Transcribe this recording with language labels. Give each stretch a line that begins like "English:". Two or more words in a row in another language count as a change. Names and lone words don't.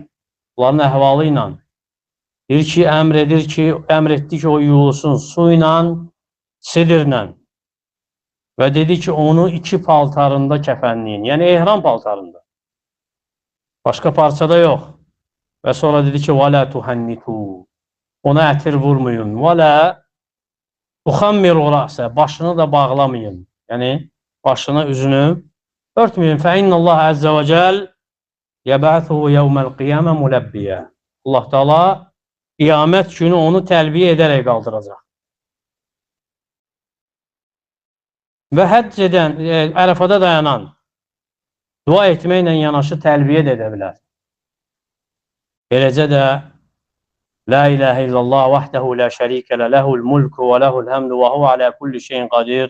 Azerbaijani: Onların əhvalı ilə. Deyir ki, əmr etdi ki, o yuyulsun, su ilə sidirlə və dedi ki, onu 2 paltarında kəfənləyin, yəni ehram paltarında. Başqa parçada yox. Və sonra dedi ki,
Arabic: وَلَا تُحَنِّتُوا
Azerbaijani: ona ətir vurmayın.
Arabic: وَلَا تُخَمِّرُوا رَأْسَ
Azerbaijani: başını da bağlamayın. Yəni, başını, üzünü örtməyin.
Arabic: فَإِنَّ اللّٰهَ عَزَّ وَجَلْ يَبْعَثُهُ يَوْمَ الْقِيَامَ مُلَبِّيًا
Azerbaijani: Allah Teala qiyamət günü onu təlbiyə edərək qaldıracaq. Və həcc edən, Ərəfada dayanan, dua etməklə yanaşı təlbiyə də edə bilər. Beləcə də
Arabic: لا إله إلا الله وحده لا شريك له له الملك وله الحمد وهو على كل شيء قدير.